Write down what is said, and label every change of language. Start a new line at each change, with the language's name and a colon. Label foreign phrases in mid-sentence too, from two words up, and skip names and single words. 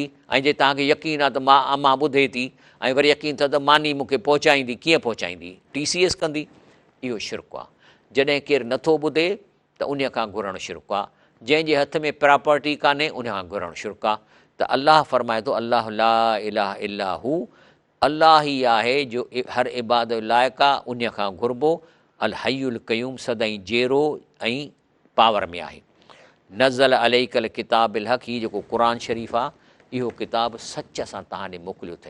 Sindhi: ऐं जे तव्हांखे यकीन आहे त मां ॿुधे थी ऐं वरी यकीन अथव त मानी मूंखे पहुचाईंदी, कीअं पहुचाईंदी? TCS कंदी? इहो शिरक आहे। जॾहिं केरु नथो ॿुधे त उन खां घुरणु शिरक आहे, जंहिंजे हथ में प्रॉपर्टी कान्हे उन खां घुरणु शिरक आहे। त अलाह फरमाए थो
Arabic: الله لا إله إلا هو,
Sindhi: अलाह ई आहे जो हर इबादत लाइक़ु आहे, उन खां घुरिबो।
Arabic: الحي القيوم,
Sindhi: सदाईं जेरो ऐं पावर में आहे।
Arabic: نزل عليك الكتاب بالحق,
Sindhi: हीउ जेको क़ुर शरीफ़ आहे इहो किताब सच सां तव्हां ॾे मोकिलियो अथई।